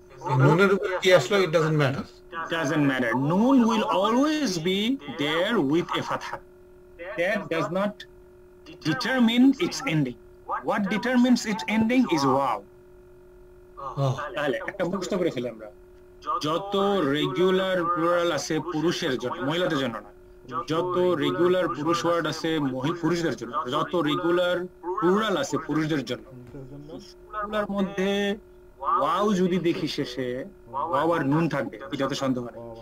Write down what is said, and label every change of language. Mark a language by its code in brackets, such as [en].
[bn] এই নুনের উপরে কি আসলো, [en] it doesn't matter. Doesn't matter. Noon will always be there with a fatha. That does not determine its ending. What determines its ending is wow. [bn] তাহলে একটা মুখস্থ করে ফেলি আমরা। যত রেগুলার প্লুরাল আছে পুরুষের জন্য, মহিলাদের জন্য না। যত রেগুলার পুরুষ ওয়ার্ড আছে পুরুষদের জন্য, যত রেগুলার প্লুরাল আছে পুরুষদের জন্য, এগুলোর মধ্যে ওয়াও যদি দেখি শেষে, ওয়াও আর নুন থাকবে, এটা তো সন্দেহ নেই।